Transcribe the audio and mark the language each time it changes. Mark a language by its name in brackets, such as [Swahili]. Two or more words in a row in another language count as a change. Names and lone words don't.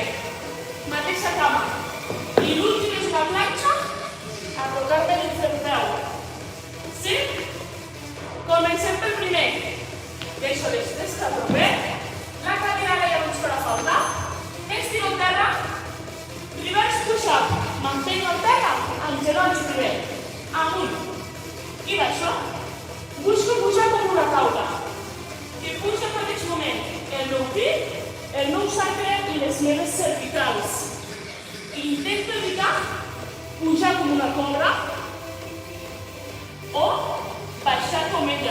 [Catalan] Mateixa cama. I l'últim és una planxa a tocar-me dins del peu. Sí? Comencem pel primer. Deixo l'estesca proper. La cadira ara ja no ens farà falta. Estiro el terra. [English] Reverse push-up. [Catalan] Mantenc el terra amb genolls primer. Amunt. I baixo. Busco pujar com una taula. Que puja al mateix moment el meu pit, el meu sacre i les meves cervicals. Intento evitar pujar com una cobra o baixar com ella.